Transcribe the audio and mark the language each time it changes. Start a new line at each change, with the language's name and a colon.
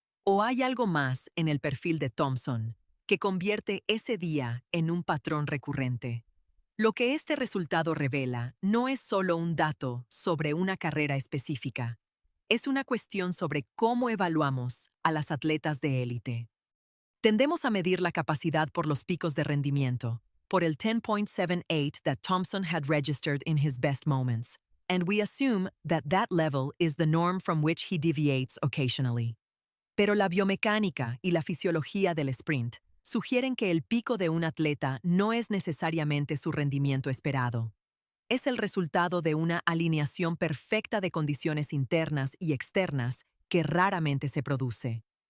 Spanish: ¿O hay algo más en el perfil de Thompson que convierte ese día en un patrón recurrente? Lo que este resultado revela no es solo un dato sobre una carrera específica, es una cuestión sobre cómo evaluamos a las atletas de élite. Tendemos a medir la capacidad por los picos de rendimiento, por el
English: 10.78 that Thompson had registered in his best moments, and we assume that that level is the norm from which he deviates occasionally.
Spanish: Pero la biomecánica y la fisiología del sprint sugieren que el pico de un atleta no es necesariamente su rendimiento esperado. Es el resultado de una alineación perfecta de condiciones internas y externas que raramente se produce.